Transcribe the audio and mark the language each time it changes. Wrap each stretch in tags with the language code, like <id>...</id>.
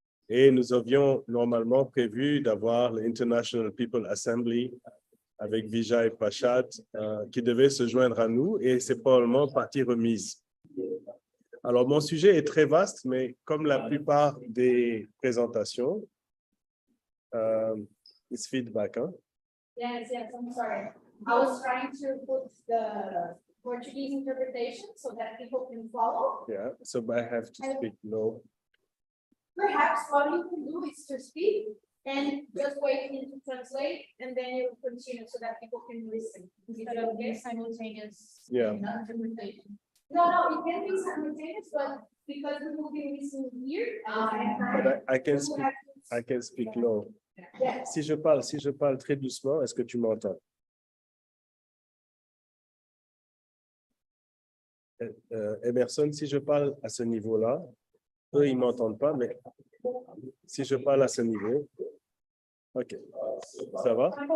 <fr>Et nous avions normalement prévu d'avoir l'International People Assembly avec Vijay Pachat qui devait se joindre à nous et c'est probablement partie remise. Alors, mon sujet est très vaste, mais comme la plupart des présentations,</fr> <en>it's feedback,</en> <fr>hein?</fr> <en>Yes, I'm sorry. I was trying to put the Portuguese interpretation so that people can follow. Yeah, so I have to speak low. Perhaps what you can do is to speak and just wait to translate, and then you continue so that people can listen instead of simultaneous interpretation. No, it can be simultaneous, but because we will be listening here, But I can speak low. Yeah.</en> <fr>Si je parle très doucement, est-ce que tu m'entends? Emerson, si je parle à ce niveau-là, eux, ils ne m'entendent pas, mais si je parle à ce niveau, OK, ça va?</fr>